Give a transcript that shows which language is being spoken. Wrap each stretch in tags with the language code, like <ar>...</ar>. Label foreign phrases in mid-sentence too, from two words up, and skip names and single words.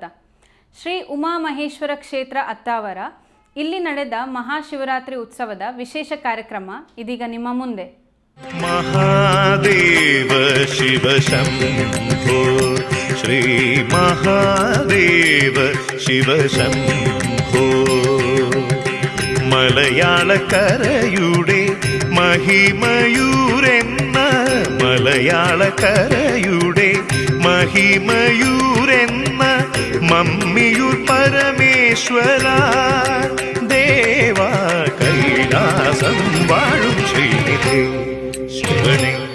<kn>ಶ್ರೀ ಉಮಾಮಹೇಶ್ವರ ಕ್ಷೇತ್ರ ಅತ್ತಾವರ ಇಲ್ಲಿ ನಡೆದ ಮಹಾಶಿವರಾತ್ರಿ ಉತ್ಸವದ ವಿಶೇಷ ಕಾರ್ಯಕ್ರಮ ಇದೀಗ ನಿಮ್ಮ ಮುಂದೆ. ಮಹಾದೇವ ಶಿವ ಶಂಭೋ, ಶ್ರೀ ಮಹಾದೇವ ಶಿವ ಶಂಭೋ.</kn> <ml>മലയാളക്കരയുടെ മഹിമയൂരെന്ന, മലയാളക്കരയുടെ മഹിമയൂരെന്ന മമ്മിയൂർ പരമേശ്വര ദേവ കൈലാസം വാഴും ശ്രീനിധി ശിവനെ.</ml>